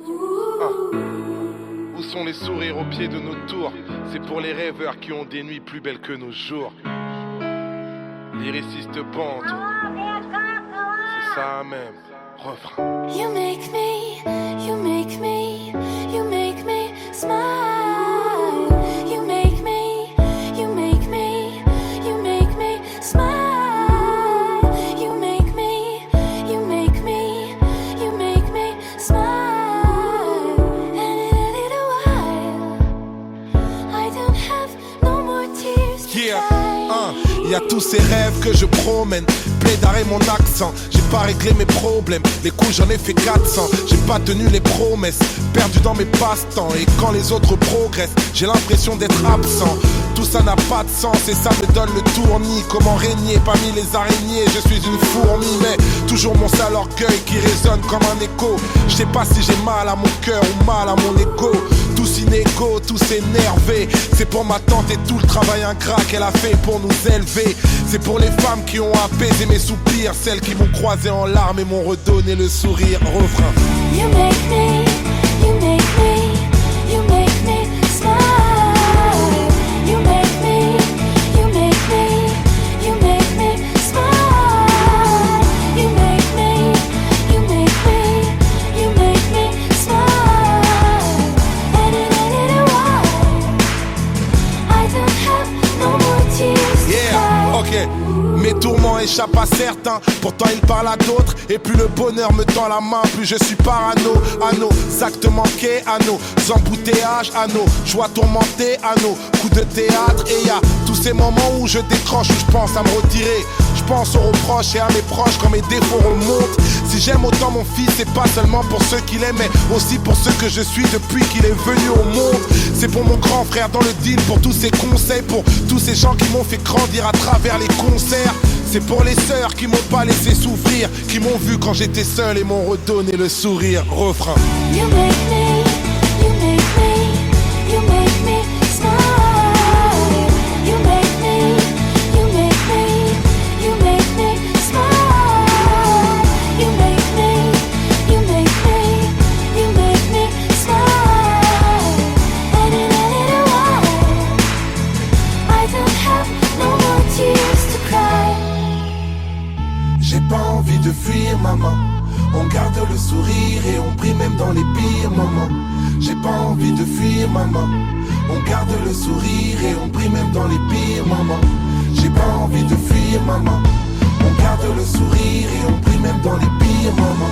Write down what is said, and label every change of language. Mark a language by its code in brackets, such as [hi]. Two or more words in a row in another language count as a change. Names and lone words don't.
[fr] Où sont les sourires au pied de nos tours? C'est pour les rêveurs qui ont des nuits plus belles que nos jours. Lyriciste Bantou, c'est ça même. Refrain. [en] You make me, you make me, you make me smile. You make me, you make me, you make me smile. You make me, you make me, you make me smile. And in a little while, I don't have no more tears to cry. [fr] Y a tous ces rêves que je promène. Plaidaré mon accent, j'ai pas réglé mes problèmes. Les coups j'en ai fait 400. J'ai pas tenu les promesses, perdu dans mes passe-temps. Et quand les autres progressent, j'ai l'impression d'être absent. Tout ça n'a pas de sens et ça me donne le tournis. Comment régner parmi les araignées, je suis une fourmi. Mais toujours mon sale orgueil qui résonne comme un écho. Je sais pas si j'ai mal à mon cœur ou mal à mon ego. Tous inégaux, tous énervés. C'est pour ma tante et tout le travail ingrat qu'elle a fait pour nous élever. C'est pour les femmes qui ont apaisé mes soupirs, celles qui m'ont croisé en larmes et m'ont redonné le sourire. Refrain. [en] You make me, you make me, you make me smile. You make me, you make me, you make me smile. You make me, you make me, you make me smile. And in a little while, I don't have no more tears to cry. [fr] Ok. Mes tourments échappent à certains, pourtant ils parlent à d'autres. Et plus le bonheur me tend la main, plus je suis parano. À nos actes manqués, à nos embouteillages, à nos joies tourmentées, à nos coups de théâtre. Et y a tous ces moments où je décroche, où je pense à me retirer. Je pense aux reproches et à mes proches quand mes défauts remontent. Si j'aime autant mon fils, c'est pas seulement pour ceux qu'il aime, mais aussi pour ceux que je suis depuis qu'il est venu au monde. C'est pour mon grand frère dans le deal, pour tous ses conseils, pour tous ces gens qui m'ont fait grandir à travers les concerts. C'est pour les sœurs qui m'ont pas laissé souffrir, qui m'ont vu quand j'étais seul et m'ont redonné le sourire. Refrain. [en] You make me, you make me, you make me smile. You make me, you make me, you make me smile. You make me, you make me, you make me smile. And in a little while, I don't have no more tears to cry. [fr] J'ai pas envie de fuir maman. On garde le sourire et on prie même dans les pires moments. J'ai pas envie de fuir maman. On garde le sourire et on prie même dans les pires moments. J'ai pas envie de fuir maman. On garde le sourire et on prie même dans les pires moments.